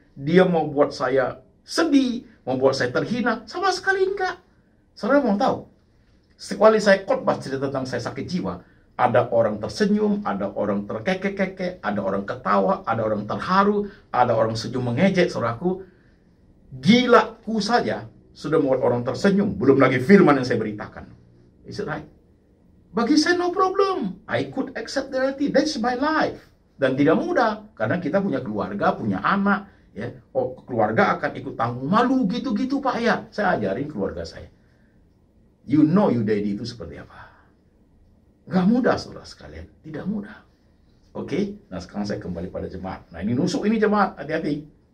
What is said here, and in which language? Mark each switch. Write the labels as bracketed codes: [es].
[id] Dia mau buat saya sedih, mau buat saya terhina. Sama sekali enggak. Saudara mau tahu? Sekali saya khotbah cerita tentang saya sakit jiwa, ada orang tersenyum, ada orang terkekek-kekek, ada orang ketawa, ada orang terharu, ada orang senyum mengejek, saudaraku. Gilaku saja sudah membuat orang tersenyum. Belum lagi firman yang saya beritakan. [en] Is it right? [id] Bagi saya [en] no problem. I could accept the reality. That's my life. [id] Dan tidak mudah, karena kita punya keluarga, punya anak. Ya, oh, keluarga akan ikut tanggung malu gitu-gitu Pak ya. Saya ajarin keluarga saya. [en] You know you daddy [id] itu seperti apa. Gak mudah saudara sekalian, tidak mudah. Oke, nah sekarang saya kembali pada jemaat. Nah ini nusuk ini jemaat, hati-hati.